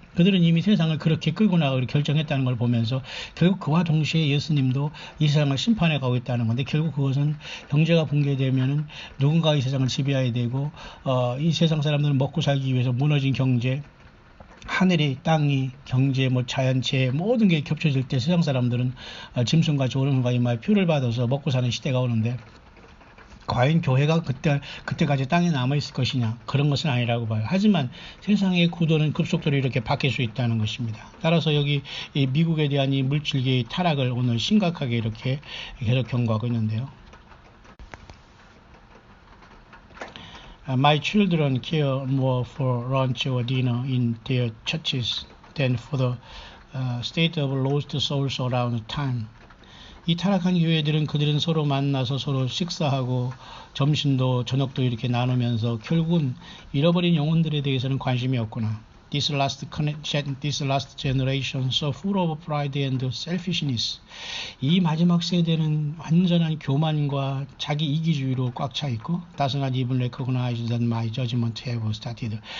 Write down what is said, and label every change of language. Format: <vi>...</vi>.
<ko>그들은 이미 세상을 그렇게 끌고 나가기로 결정했다는 걸 보면서 결국 그와 동시에 예수님도 이 세상을 심판해 가고 있다는 건데, 결국 그것은 경제가 붕괴되면은 누군가 이 세상을 지배해야 되고, 이 세상 사람들은 먹고 살기 위해서 무너진 경제, 하늘이, 땅이, 경제, 뭐 자연재해 모든 게 겹쳐질 때 세상 사람들은 짐승과 조롱과 이마에 표를 받아서 먹고 사는 시대가 오는데, 과연 교회가 그때까지 땅에 남아있을 것이냐? 그런 것은 아니라고 봐요. 하지만 세상의 구도는 급속도로 이렇게 바뀔 수 있다는 것입니다. 따라서 여기 이 미국에 대한 이 물질계의 타락을 오늘 심각하게 이렇게 계속 경고하고 있는데요.</ko> <en>My children care more for lunch or dinner in their churches than for the state of lost souls around town.</en> <ko>이 타락한 교회들은 그들은 서로 만나서 서로 식사하고 점심도 저녁도 이렇게 나누면서 결국은 잃어버린 영혼들에 대해서는 관심이 없구나.</ko> <en>This last generation so full of pride and selfishness.</en> <ko>이 마지막 세대는 완전한 교만과 자기 이기주의로 꽉 차 있고,</ko> <en>does not even recognize that my judgment have started.</en>